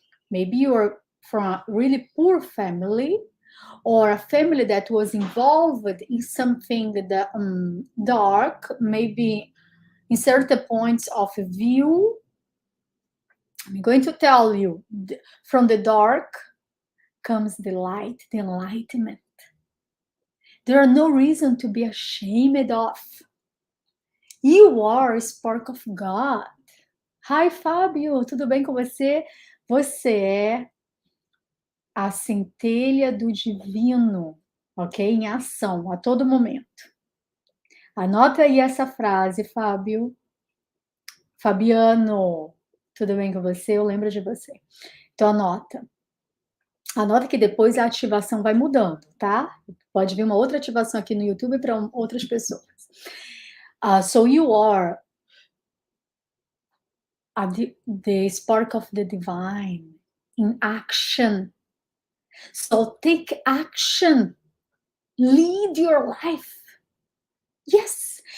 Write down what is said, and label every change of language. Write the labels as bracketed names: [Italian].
[English] Maybe you are from a really poor family, or a family that was involved in something that dark, maybe in certain points of view. I'm going to tell you, from the dark comes the light, the enlightenment. There are no reason to be ashamed of. You are a spark of God. [Portuguese] Hi, Fábio, tudo bem com você? Você é a centelha do divino, ok? Em ação, a todo momento. Anota aí essa frase, Fábio. Fabiano, tudo bem com você? Eu lembro de você. Então, anota. Anota que depois a ativação vai mudando, tá? Pode vir uma outra ativação aqui no YouTube para outras pessoas. [English] So you are the spark of the divine in action. So take action. Lead your life. Yes.